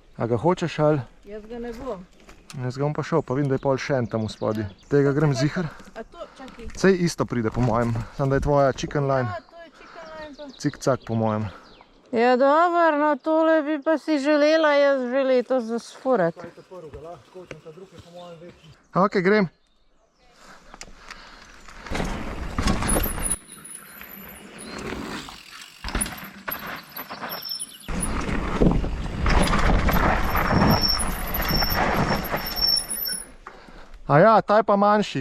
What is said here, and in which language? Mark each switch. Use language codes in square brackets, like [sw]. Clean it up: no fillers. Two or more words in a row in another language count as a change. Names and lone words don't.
[sl] A ga hočeš ali? Jaz ga ne bom. Jaz ga bom pa šel, pa vidim, da je pol še en tam v spodaj. Tega grem zihar. A to, čakaj. Sej isto pride po mojem, samo da je tvoja [en] chicken line. [sl] A, to je [en] chicken line [sl] pa. Cik-cak po mojem. Ja, dober, no tole bi pa si želela, jaz že letos zasfurati. Ok, grem. A ja, ta je pa manjši.